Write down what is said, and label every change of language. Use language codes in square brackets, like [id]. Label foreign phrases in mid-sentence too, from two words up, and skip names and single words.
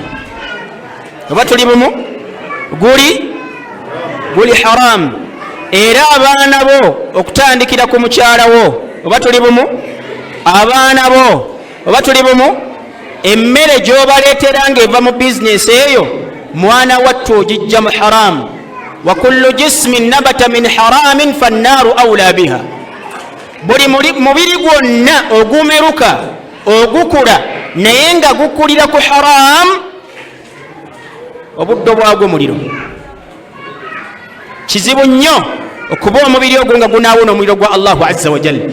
[lg] oba tuli bumu? guli haramu. era abaana bo okutandikira ku mukyala wo, oba tuli bumu? abaana bo, oba tuli bumu? emmere gy'obaleetera ng'eva mu bizinesi eyo, mwana wattu ogijja mu haramu. [ar] وكل جسم نبت من حرام فالنار أولى به, [lg] buli mubiri gwonna ogumeruka ogukula naye nga gukulira ku haramu, obuddo bwagwo muliro. kizibu nnyo okuba omubiri ogwo nga gunaawona omuliro gwa [ar] الله عز وجل.